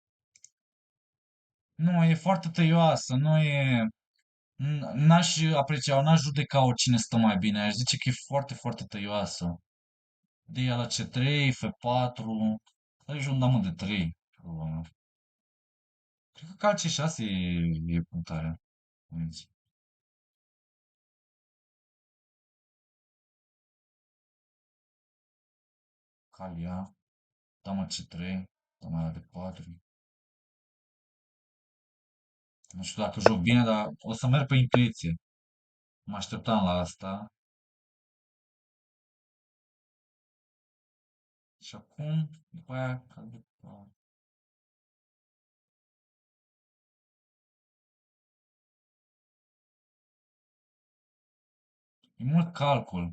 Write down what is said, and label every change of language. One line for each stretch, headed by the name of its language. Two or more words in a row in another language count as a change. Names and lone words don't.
Romanian: Nu, e foarte tăioasă, nu e... N-aș aprecia, n-aș judeca oricine stă mai bine, aș zice că e foarte, foarte tăioasă. D la C3, F4, aici un damă de 3. Cred că cal C6 e punctarea. Calia, dama C3, dama la D4. Nu știu dacă joc bine, dar o să merg pe intuiție. Mă așteptam la asta. Și acum, după aia, e mult calcul.